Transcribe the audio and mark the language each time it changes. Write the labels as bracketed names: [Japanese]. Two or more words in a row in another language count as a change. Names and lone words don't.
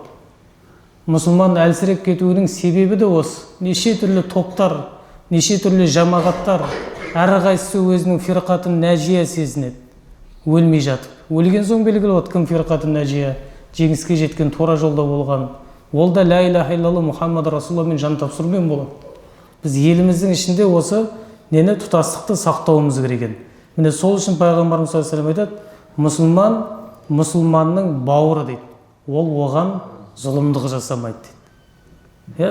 [Kazakh] Мұсылман әлсіреп кетуінің себебі де осы. Неше түрлі топтар, неше түрлі жамағаттар, әрқайсысы өзінің [Arabic] فرقة ناجية [Kazakh] сезінеді, өлмей жатып. Өлген соң белгілі болады кім [Arabic] فرقة ناجية, [Kazakh] жеңіске жеткен, тура жолда болған. Ол да [Arabic] لا إله إلا الله محمد [Kazakh] расулаллахмен жан тапсырумен болады. Біз еліміздің ішінде осы нені тұтастықты сақтауымыз керек екен. Міне сол үшін пайғамбарымыз [Arabic] صلى الله عليه وسلم [Kazakh] айтады, мұсылман мұсылманның бауыры дейді. Ол оған зұлымдық жасамайды дейді.